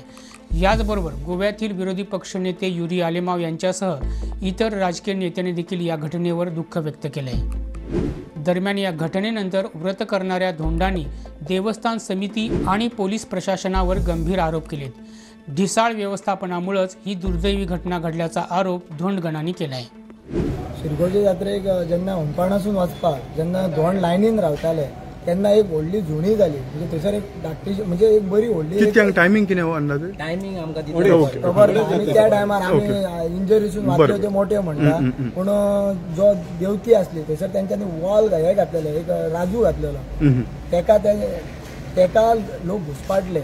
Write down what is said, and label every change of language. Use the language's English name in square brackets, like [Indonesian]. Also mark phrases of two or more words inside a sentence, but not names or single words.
[Marathi] याचबरोबर गोव्यातील विरोधी पक्षनेते युरी आलेमाव यांच्यासह इतर राजकीय नेत्यांनी देखील या घटनेवर दुःख व्यक्त केलंय। दरम्यान या घटनेनंतर व्रत करणाऱ्या धोंडांनी देवस्थान समिती आणि पोलीस प्रशासनावर गंभीर आरोप केलेत। ढिसाळ व्यवस्थापनामुळेच ही दुर्दैवी घटना घडल्याचा आरोप धोंडगणांनी केलाय। [Konkani] शिरगांवचे जात्रेक जेन्ना होमपाणासून वचपाक जेन्ना धोंड लायनीन रावताले तेन्ना एक व्हडली झुणी जाली। म्हणजे थंयसर एक धाकटीशी म्हणजे एक बरी व्हडली कितक्यांक टायमिंग कितें अंदाजे टायमिंग आमकां खबर ना। आनी त्या टायमार आमी इंजरीसून वाचले ते मोठे म्हणटा, पूण जो देवती आसली थंयसर तेंच्यांनी वॉल हे घातलेले, एक राजू घातलेलो, तेका लोक घुसपाटले।